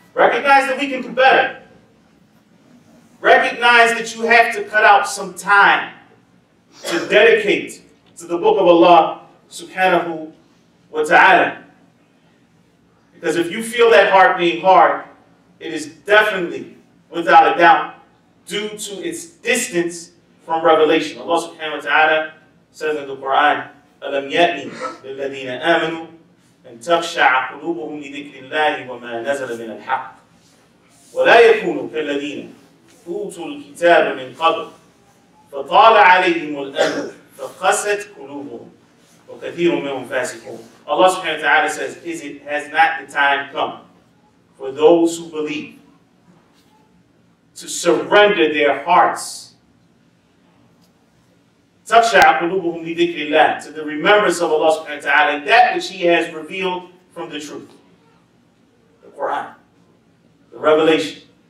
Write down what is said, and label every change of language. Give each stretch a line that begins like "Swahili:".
English: Recognize that we can do better. Recognize that you have to cut out some time to dedicate to the book of Allah subhanahu wa ta'ala. Because if you feel that heart being hard, it is definitely, without a doubt, due to its distance from revelation. Allah subhanahu wa ta'ala says in the Quran,
Arabic: أَلَمْ يَأْنِ لِلَّذِينَ آمَنُوا أَن تَخْشَعَ قُلُوبُهُمْ لِذِكْرِ اللَّهِ وَمَا نَزَلَ مِنَ الْحَقِّ وَلَا يَكُونُوا كَالَّذِينَ أُوتُوا الْكِتَابَ مِنْ قَبْلُ فَطَالَ عَلَيْهِمُ الْأَمَدُ فَقَسَتْ قُلُوبُهُم وَكَثِيرٌ مِّنْهُمْ فَاسِقُونَ.
English: Allah subhanahu wa ta'ala says, has not the time come for those who believe to surrender their hearts to the remembrance of Allah subhanahu wa ta'ala and that which He has revealed from the truth, the Quran, the revelation.